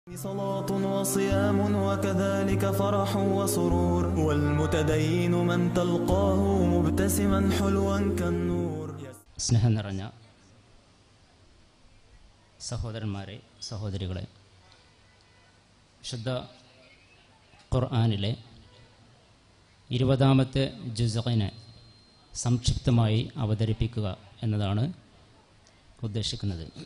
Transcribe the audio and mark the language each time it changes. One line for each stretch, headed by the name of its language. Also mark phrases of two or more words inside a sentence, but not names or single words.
Arabic: صلاة وصيام وكذلك فرح وسرور والمتدين من تلقاه مبتسما حلوا كالنور.
Malayalam: സ്നേഹം നിറഞ്ഞ സഹോദരന്മാരെ, സഹോദരികളെ, വിശുദ്ധ ഖുർആനിലെ 20-ാമത്തെ ജുസ്ഇനെ സംക്ഷിപ്തമായി അവതരിപ്പിക്കുക എന്നതാണ് ഉദ്ദേശിക്കുന്നത്.